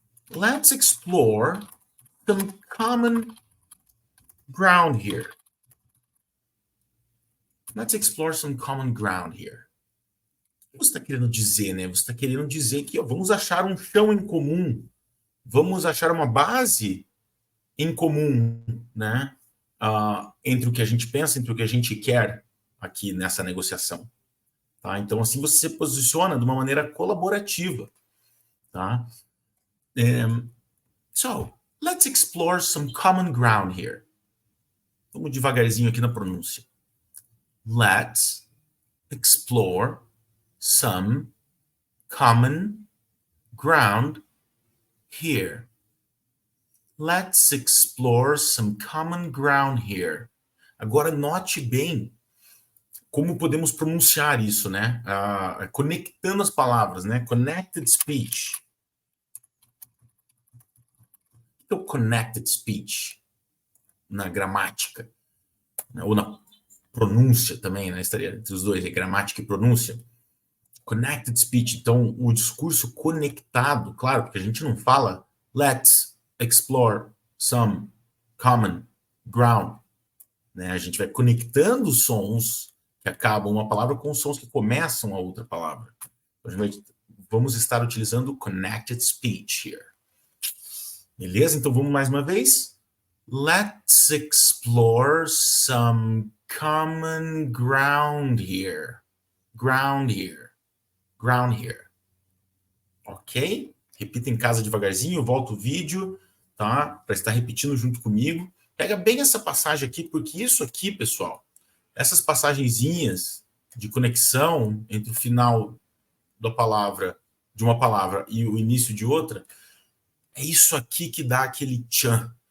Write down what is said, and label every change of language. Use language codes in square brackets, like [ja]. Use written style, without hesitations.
[en] Let's explore some common ground here. Let's explore some common ground here. [pt] O que você está querendo dizer, né? Você está querendo dizer que vamos achar um chão em comum, vamos achar uma base em comum, né? Entre o que a gente pensa, entre o que a gente quer aqui nessa negociação. Tá? Então, assim, você se posiciona de uma maneira colaborativa. Tá? [en] So, let's explore some common ground here. [pt] Vamos devagarzinho aqui na pronúncia. [en] Let's explore some common ground here. Let's explore some common ground here. [pt] Agora, note bem como podemos pronunciar isso, né? Conectando as palavras, né? Connected speech. O que é o connected speech? Na gramática, né? Ou na pronúncia também, né? Estaria entre os dois, gramática e pronúncia. Connected speech, então o discurso conectado, claro, porque a gente não fala [en] let's explore some common ground, [pt] né? A gente vai conectando os sons que acabam uma palavra com os sons que começam a outra palavra. Vamos estar utilizando connected speech here. Beleza? Então vamos mais uma vez. [en] Let's explore some common ground here. Ground here. Ground here. Ok? [pt] Repita em casa devagarzinho, volta o vídeo, tá? Para estar repetindo junto comigo. Pega bem essa passagem aqui, porque isso aqui, pessoal, essas passagenzinhas de conexão entre o final da palavra, de uma palavra e o início de outra, é isso aqui que dá aquele tchan.